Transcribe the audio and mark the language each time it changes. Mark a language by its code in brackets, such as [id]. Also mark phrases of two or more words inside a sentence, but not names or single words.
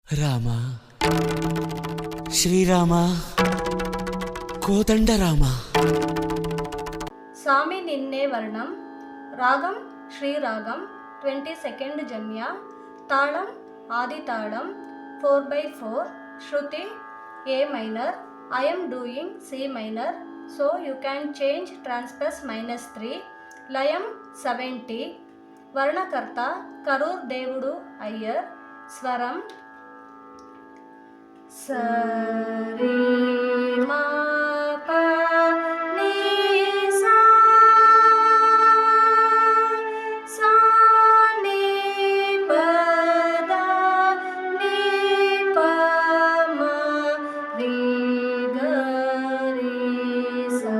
[kn] ರಾಮ ಶ್ರೀರಾಮ ಕೋದಂಡರಾಮ. ಸ್ವಾಮಿ ನಿನ್ನೆ ವರ್ಣಂ ರಾಗಂ ಶ್ರೀರಾಗಂ 22nd ಜನ್ಯ ತಾಳಂ ಆದಿತಾಳಂ 4/4 ಶ್ರುತಿ [en] A minor. I am doing C minor, so you can change transpose -3. Layam 70. Varnakarta Karur Devudu Iyer. Swaram Sari Ma Pa Ni Sa Sa Ni Pa Da Ni Pa Ma Ri Ga Ri Sa.